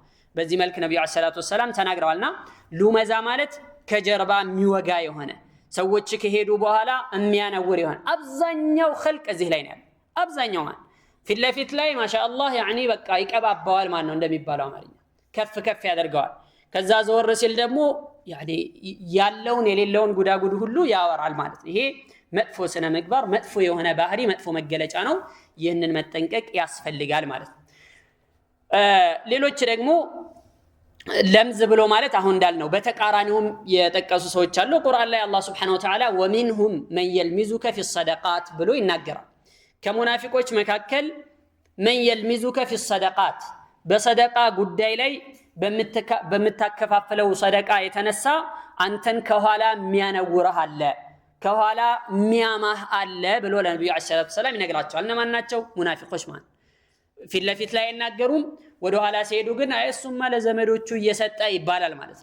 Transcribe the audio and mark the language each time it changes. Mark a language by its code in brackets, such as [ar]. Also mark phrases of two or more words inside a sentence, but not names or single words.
[am] በዚህ መልኩ ነብዩ [ar] عليه الصلاة والسلام [am] ተናግረዋልና ሉመዛ ማለት ከጀርባ የሚወጋ የሆነ ሰዎች ከሄዱ በኋላ የሚያነውር ይሆን። አብዛኛው ኸልቅ እዚህ ላይ ነው ያለው። አብዛኛው ማለት ፊት ለፊት ላይ ማሻአላህ ያኒ በቃ ይቀባባዋል ማለት ነው እንደሚባለው አማርኛ ከፍ ከፍ ያደርገዋል። ከዛ ዘወር ሲል ደግሞ ያኒ ያለውን የሌለውን ጉዳጉድ ሁሉ ያወራል ማለት ነው። ይሄ መጥፎ ስነ ምግባር፣ መጥፎ የሆነ ባህሪ፣ መጥፎ መገለጫ ነው። ይህንን መጠንቀቅ ያስፈልጋል ማለት ነው። ሌሎች ደግሞ ለምዝ ብሎ ማለት አሁን እንዳልነው በተቃራኒውም የጠቀሱ ሰዎች አሉ። ቁርአን ላይ አላህ [ar] سبحانه وتعالى ومنهم من يلمزك في الصدقات [am] ብሎ ይናገራል። ከሙናፊቆች መካከል [ar] من يلمزك في الصدقات [am] በሰደቃ ጉዳይ ላይ በመታከፋፈለው ሰደቃ የተነሳ አንተን ከኋላ የሚያነውርህ አለ፣ ከኋላ የሚያማህ አለ ብሎ ለነብዩ [ar] عليه الصلاة والسلام [am] ይነግራቸዋል። እነማን ናቸው? ሙናፊቆች ማለት ፊት ለፊት ላይ አይናገሩም። ወደ ኋላ ሲሄዱ ግን አይሱማ ለዘመዶቹ እየሰጠ ይባላል ማለት